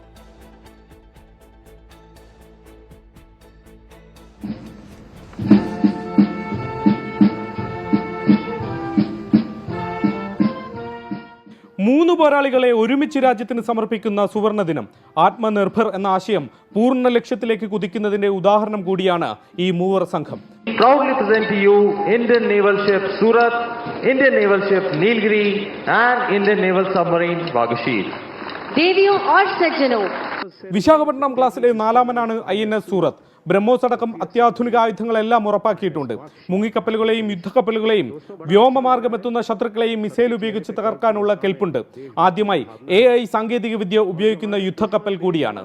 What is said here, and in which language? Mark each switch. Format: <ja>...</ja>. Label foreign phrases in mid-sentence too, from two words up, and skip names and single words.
<ml>മൂന്ന് പോരാളികളെ ഒരുമിച്ച് രാജ്യത്തിന് സമർപ്പിക്കുന്ന സുവർണ ദിനം. ആത്മനിർഭർ എന്ന ആശയം പൂർണ്ണ ലക്ഷ്യത്തിലേക്ക് കുതിക്കുന്നതിന്റെ ഉദാഹരണം കൂടിയാണ് ഈ മൂവർ സംഘം.</ml> <en>Proudly present to you Indian Naval Ship Surat, Indian Naval Ship Nilgiri and Indian Naval Submarine Vagashir.</en> <hi>देवियों और सज्जनों,</hi> <ml>വിശാഖപട്ടണം ക്ലാസ്സിലെ 4-മനാണ് INS സൂറത്ത്. ബ്രഹ്മോസ് അടക്കം അത്യാധുനിക ആയുധങ്ങളെല്ലാം ഉറപ്പാക്കിയിട്ടുണ്ട്. മുങ്ങിക്കപ്പലുകളെയും യുദ്ധക്കപ്പലുകളെയും വ്യോമമാർഗമെത്തുന്ന ശത്രുക്കളെയും മിസൈൽ ഉപയോഗിച്ച് തകർക്കാനുള്ള കെൽപ്പുണ്ട്. ആദ്യമായി AI സാങ്കേതിക വിദ്യ ഉപയോഗിക്കുന്ന യുദ്ധക്കപ്പൽ കൂടിയാണ്.</ml>